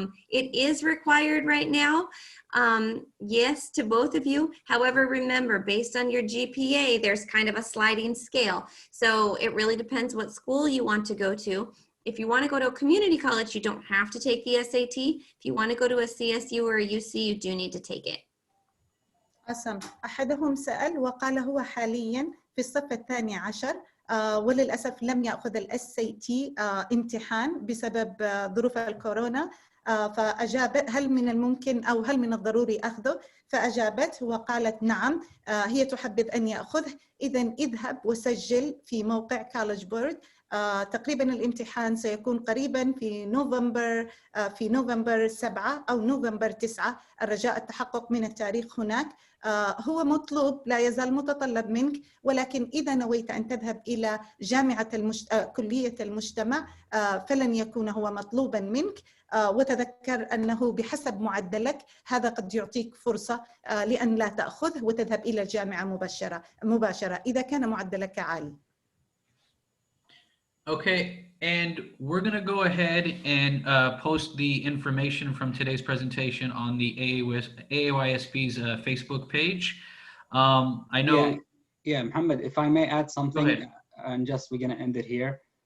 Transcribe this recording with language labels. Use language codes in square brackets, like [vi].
[en] It is required right now. Yes, to both of you. However, remember, based on your GPA, there's kind of a sliding scale. So it really depends what school you want to go to. If you want to go to a community college, you don't have to take the SAT. If you want to go to a CSU or a UC, you do need to take it. [ar] أحدهم سأل وقال هو حالياً في الصف الثاني عشر وللأسف لم يأخذ الSAT امتحان بسبب ظروف الكورونا فأجابت هل من الممكن أو هل من الضروري أخذه؟ فأجابت وقالت نعم هي تحبذ أن يأخذه إذن اذهب وسجل في موقع كولج بورد تقريبا الامتحان سيكون قريبا في نوفمبر 7 أو نوفمبر 9 الرجاء التحقق من التاريخ هناك هو مطلوب لا يزال متطلب منك ولكن إذا نويت أن تذهب إلى كلية المجتمع فلن يكون هو مطلوبا منك وتذكر أنه بحسب معدلك هذا قد يعطيك فرصة لأن لا تأخذه وتذهب إلى الجامعة مباشرة إذا كان معدلك عالي. [en] Okay, and we're going to go ahead and post the information from today's presentation on the AAYSP's Facebook page. I know... Yeah, Muhammad, if I may add something, and just we're going to end it here.